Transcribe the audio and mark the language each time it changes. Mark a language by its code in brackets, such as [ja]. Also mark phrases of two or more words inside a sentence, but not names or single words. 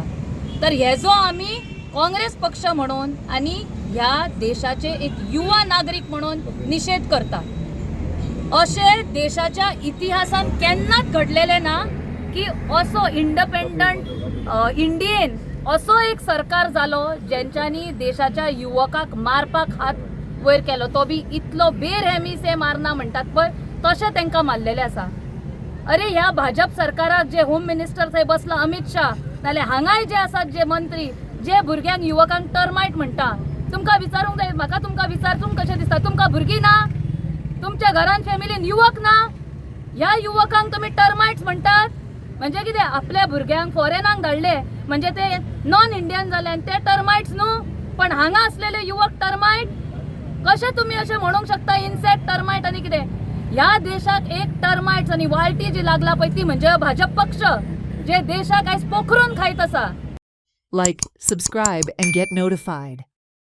[kok] तर हेजो आमी काँग्रेस पक्ष म्हणून आनी ह्या देशाचे एक युवा नागरीक म्हणून निषेध करता. अशे देशाच्या इतिहासान केन्नाच घडलेले ना की असो इंडिपेंडंट इंडियेन असो एक सरकार जालो जेंच्यांनी देशाच्या युवकाक मारपाक हात वयर केलो, तो बी इतलो [hi] बेरहमी से मारना [kok] म्हणटात पळय तशें तांकां मारलेलें आसा. अरे ह्या भाजप सरकाराक जे [en] home minister [kok] थंय बसला अमित शाह, नाल्यार हांगाय जे आसात जे मंत्री, जे भुरग्यांक युवकांक टर्मायट म्हणटा, तुमकां विचारूंक जाय, म्हाका तुमकां विचारचूंक कशें दिसता, तुमकां भुरगीं ना, तुमच्या घरान फॅमिलीन युवक ना, ह्या युवकांक तुम्ही टर्मायट्स म्हणटात. म्हणजे कितें, आपल्या भुरग्यांक फॉरेनाक धाडले म्हणजे ते [en] non Indian [kok] जाले आनी ते टर्मायट्स न्हू, पण हांगा असलेले युवक टर्मायट कशें तुम्ही अशें म्हणूंक शकता. इन्सेक्ट, टर्मायट आनी कितें, ह्या देशाक एक टर्मायट्स आनी वाळटी जी लागला पळय ती म्हणजे भाजप पक्ष, जे देशाक आयज पोखरून खायत आसा. [en] Like, subscribe and get notified.